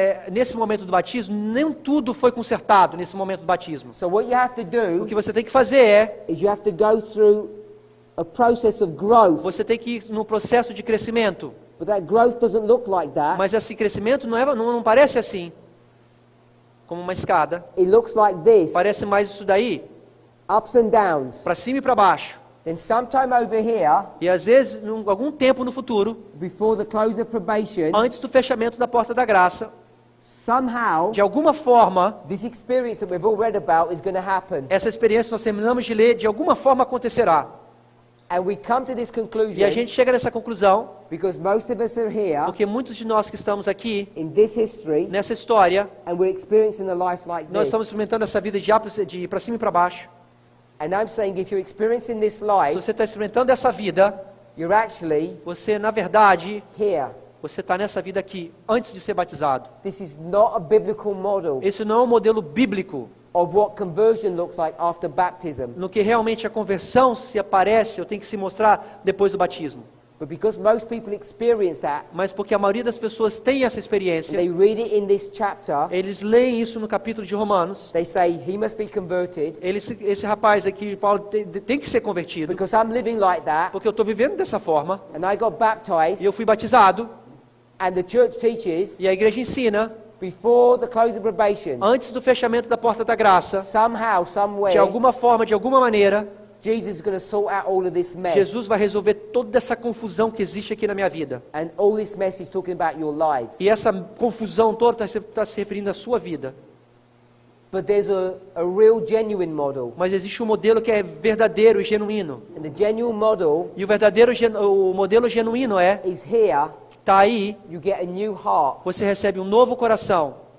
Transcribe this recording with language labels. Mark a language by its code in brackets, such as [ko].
[pt] nesse momento do batismo, nem tudo foi consertado nesse momento do batismo. [en] So what you have to [pt] O [en] do [pt] que você tem que fazer [en] is you have to go through a process of growth. [pt] você tem que ir no processo de crescimento. [en] But that growth doesn't look like that. [pt] Mas esse crescimento não parece assim, como uma escada. [en] It looks like this. [pt] Parece mais isso daí, [en] Ups and downs. [pt] para cima e para baixo. [en] Then sometime over here, [pt] E às vezes, algum tempo no futuro, [en] before the close of probation, [pt] antes do fechamento da porta da graça, [en] somehow [pt] de alguma forma, [en] this experience that we've all read about is going to happen. [pt] essa experiência que nós terminamos de ler, de alguma forma acontecerá. [en] And we come to this [pt] E a [en] conclusion [pt] gente chega nessa conclusão, [en] because most of us are here [pt] porque muitos de nós que estamos aqui, [en] in this history [pt] nessa história, [en] and we're experiencing a life like [pt] nós [en] this. [pt] estamos experimentando essa vida de ir para cima e para baixo. [en] And I'm saying if you're experiencing this [pt] Se [en] life, [pt] você está experimentando essa vida, [en] you're actually [pt] você, na verdade, [en] here. [pt] você está nessa vida aqui, antes de ser batizado. [en] This is not a biblical model [pt] Esse não é um modelo bíblico, [en] of what conversion looks like after baptism. [pt] no que realmente a conversão se aparece, ou tem que se mostrar depois do batismo. [en] But because most people experience that, [pt] Mas porque a maioria das pessoas tem essa experiência, [en] they read it in this chapter, [pt] eles leem isso no capítulo de Romanos. [en] they say he must be converted [pt] Esse rapaz aqui, Paulo, tem que ser convertido, [en] because I'm living like that [pt] porque eu estou vivendo dessa forma, [en] and I got baptized [pt] e eu fui batizado, [en] and the church teaches [pt] e a igreja ensina, [en] before the close of probation, [pt] antes do fechamento da porta da graça, [en] somehow, somewhere, [pt] de alguma forma, de alguma maneira, [en] Jesus is going to sort out all of this mess. [pt] Jesus vai resolver toda essa confusão que existe aqui na minha vida. [en] And all this mess is talking about your lives. [pt] E essa confusão toda está se referindo à sua vida. [en] But there's a real genuine model. [pt] Mas existe um modelo que é verdadeiro e genuíno. [en] And the genuine model [pt] E o modelo genuíno [en] is here, [pt] que está aí, [en] you get a new heart. [pt] você recebe um novo coração.